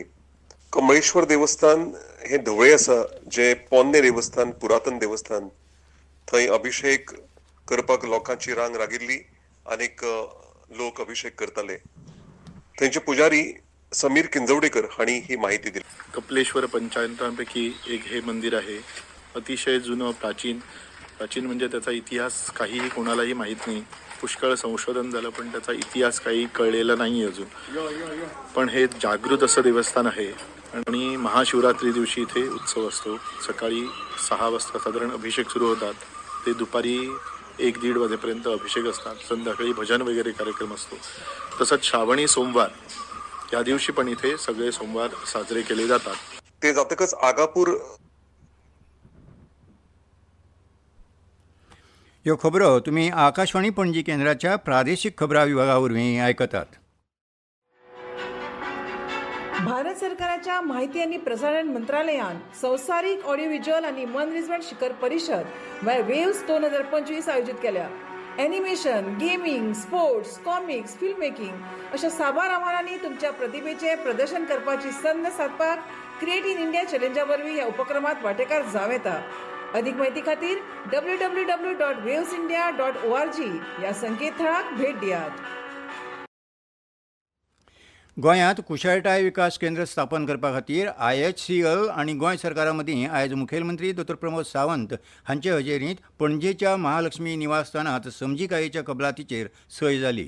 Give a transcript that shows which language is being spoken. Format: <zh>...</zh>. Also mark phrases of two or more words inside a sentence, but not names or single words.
<kok>कमळेश्वर देवस्थान हे धवळे आसा, जे पोन्ने देवस्थान, पुरातन देवस्थान. थंय अभिषेक करपाक लोकांची रांग रागिल्ली, आनीक लोक अभिषेक करताले. थंयचे पुजारी समीर किंजवडेकर हांणी ही माहिती दिली.</kok> <mr>कपिलेश्वर पंचायतांपैकी एक हे मंदिर आहे. अतिशय जुनं, प्राचीन म्हणजे त्याचा इतिहास काहीही कोणालाही माहीत नाही. पुष्कळ संशोधन झालं पण त्याचा इतिहास काही कळलेला नाही अजून. पण हे जागृत असं देवस्थान आहे आणि महाशिवरात्री दिवशी इथे उत्सव असतो. सकाळी 6 वाजता साधारण अभिषेक सुरू होतात, ते दुपारी 1-1:30 वाजेपर्यंत अभिषेक असतात. संध्याकाळी भजन वगैरे कार्यक्रम असतो. तसंच श्रावणी सोमवार या दिवशी पण इथे सगळे सोमवार साजरे केले जातात. ते जातकच आगापूर</mr> <kok>ह्यो खबरो तुमी आकाशवाणी पणजी केंद्राच्या प्रादेशीक खबरां विभागा वरवीं आयकतात. भारत सरकाराच्या माहिती आणि प्रसारण मंत्रालयान संवसारीक</kok> <en>audio visual</en> <kok>आणि मनरिजवण शिखर परिषद वेव्स 2025 आयोजित केल्या. एनिमेशन, गेमिंग, स्पोर्ट्स, कॉमिक्स,</kok> <en>film making</en> <kok>अशा साबार आव्हानांनी तुमच्या प्रतिभेचे प्रदर्शन करपाची संद साधपाक क्रिएट इन इंडिया चॅलेंजा वरवीं ह्या उपक्रमात वांटेकार जावं येता. अधिक माहिती खातीर www.wavesindia.org या संकेतथळाक भेट दियात. गोंयांत कुशळटाय विकास केंद्र स्थापन करपा खातीर IHCL आनी गोंय सरकारा मदीं आयज मुखेलमंत्री डॉ. प्रमोद सावंत हांचे हजेरींत पणजेच्या महालक्ष्मी निवासस्थानांत समजिकायेच्या कबलातीचेर सय जाली.</kok>